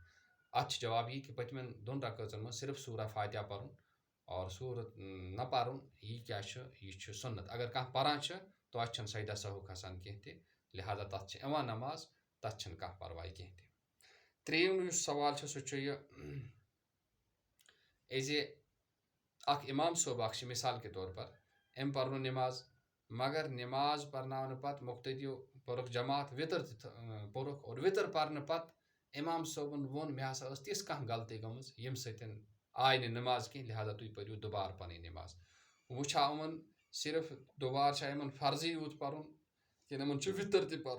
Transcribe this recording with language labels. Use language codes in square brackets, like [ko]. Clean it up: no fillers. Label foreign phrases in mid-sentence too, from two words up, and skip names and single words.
[ks] اَتھ چھُ جواب یی کہِ پٔتمٮ۪ن دۄن رکٲژن منٛز صرف سوٗرہ فاتحہ پَرُن اور سوٗرت نہ پَرُن یہِ کیٛاہ چھُ یہِ چھُ سُنت۔ اگر کانٛہہ پَران چھُ توتہِ چھُنہٕ سجدہ سہو کھسان کینٛہہ تہِ لہٰذا تَتھ چھِ یِوان نماز، تَتھ چھِنہٕ کانٛہہ پرواے کینٛہہ تہِ۔ ترٛیٚیِم یُس سوال چھُ سُہ چھُ یہِ زِ اکھ اِمام صٲب اکھ چھُ [ur] مِثال کے طور پر [ks] أمۍ پَرنو نٮ۪ماز مگر نٮ۪ماز پرناونہٕ پتہٕ مُقتدیو پوٚرُکھ جماعت وِتٕر تہِ پوٚرُکھ اور وِتٕر پَرنہٕ پتہٕ اِمام صٲبن ووٚن مےٚ ہسا ٲس تِژھ کانٛہہ غلطی گٔمٕژ ییٚمہِ سۭتۍ آے نہٕ نٮ۪ماز کینٛہہ لہٰذا تُہۍ پٔرِو دُبارٕ پنٕنۍ نٮ۪ماز۔ وۄنۍ چھا یِمن صرف دُبارٕ چھا یِمن فرضی یوت پَرُن کِنہٕ یِمن چھُ وِتٕر تہِ پَرُن؟